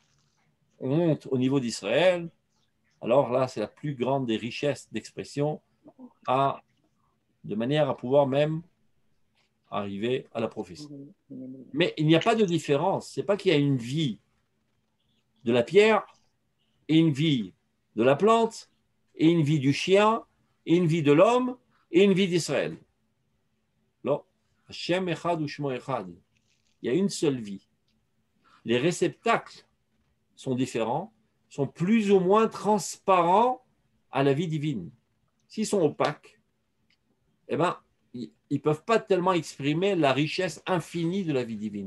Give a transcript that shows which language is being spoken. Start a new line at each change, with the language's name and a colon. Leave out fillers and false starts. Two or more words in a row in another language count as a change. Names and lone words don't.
French: On monte au niveau d'Israël, alors là, c'est la plus grande des richesses d'expression, de manière à pouvoir même arriver à la prophétie. Mais il n'y a pas de différence. Ce n'est pas qu'il y a une vie de la pierre et une vie de la plante et une vie du chien et une vie de l'homme et une vie d'Israël. Non.
Hebrew: Hashem echad ou shmo echad.
French: Il y a une seule vie. Les réceptacles sont différents, sont plus ou moins transparents à la vie divine. S'ils sont opaques, eh ben, ils ne peuvent pas tellement exprimer la richesse infinie de la vie divine.